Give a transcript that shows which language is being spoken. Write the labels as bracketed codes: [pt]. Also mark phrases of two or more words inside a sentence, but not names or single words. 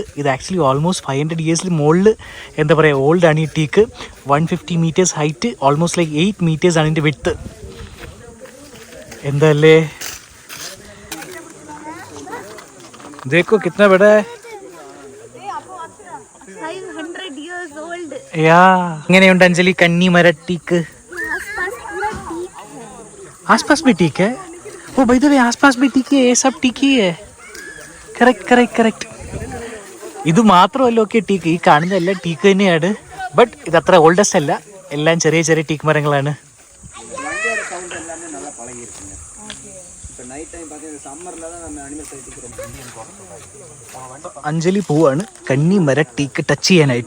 [ml] ഇത് [en] actually almost [ml] 500 ഇയേഴ്സിൽ മുകളിൽ എന്താ പറയുക ഓൾഡാണ് ഈ ടീക്ക്. [en] 150 meters height, almost like 8 meters [ml] ആണ് ഇതിൻ്റെ വിഡ്ത്ത്. [hi] എന്തല്ലേ देखो कितना बड़ा है [en] 500 years old. [ml] യാ. എങ്ങനെയുണ്ട് അഞ്ജലി കന്നിമര ടീക്ക്? [hi] आसपास भी ठीक है. ओ भाई तो आसपास भी ठीक है. ये सब ठीक ही है. [ml] കറക്റ്റ്. ഇത് മാത്രമല്ല [en] okay teak. [ml] ഈ കാണുന്ന എല്ലാം ടീക്ക് തന്നെയാണ്. ബട്ട് ഇത് അത്ര ഓൾഡസ്റ്റ് അല്ല. എല്ലാം ചെറിയ ചെറിയ ടീക്ക് മരങ്ങളാണ്. അഞ്ജലി പോവാണ് കന്നിമര ടീക്ക് ടച്ച് ചെയ്യാനായിട്ട്.